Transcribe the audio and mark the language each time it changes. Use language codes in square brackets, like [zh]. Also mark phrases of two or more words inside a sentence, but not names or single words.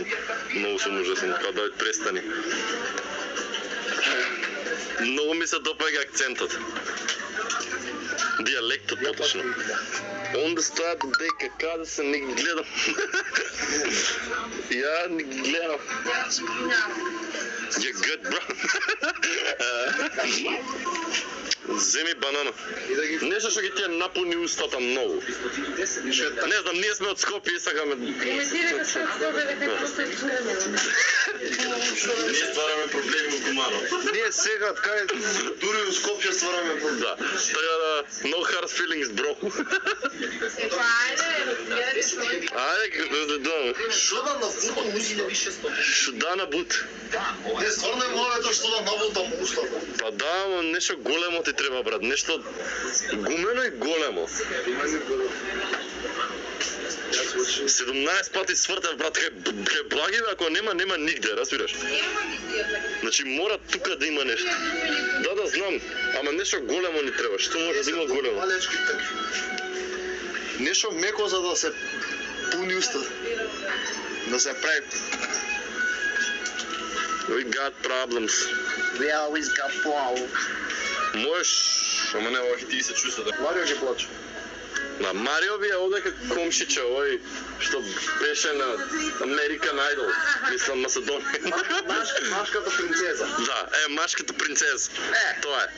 [mk] Многу сум ужасен, као да престани. Многу ми се допаѓа акцентот. Диалектот поточно. Онда стојат дека каде се не ги гледам. Ја не ги гледам. [en] You're good, bro. [mk] Земи банана. Нешто што ги ти напуни устата многу. Не знам, ние сме од Скопје и сакаме... Ние ствараме проблеми во Куманово. Ние сега, кај дури у Скопје ствараме проблеми. Да, така да, [en] no hard feelings, bro. [mk] Ајде, да. Што да набутам устата? Што да набут? Не, стварно е моето што да набутам устата. Па да, но нешто големо ти треба, брат, нешто гумено и големо. 17 пати свртев, брат, кај Благиве, ако нема нигде, разбираш? Значи мора тука да има нешто. Да, знам, ама нешто големо ни треба, што може да има големо? Малечки така. Нешто меко за да се пуни уста. Да се прави. [en] We got problems. We always got problems. [mk] Можеш, ама не, овој ти се чувства да... Марио ќе плаче. На Марио би е одека комшиче, овој што беше на American Idol, мислам Македонија. Машката принцеза. Да, машката принцеза. Тоа е.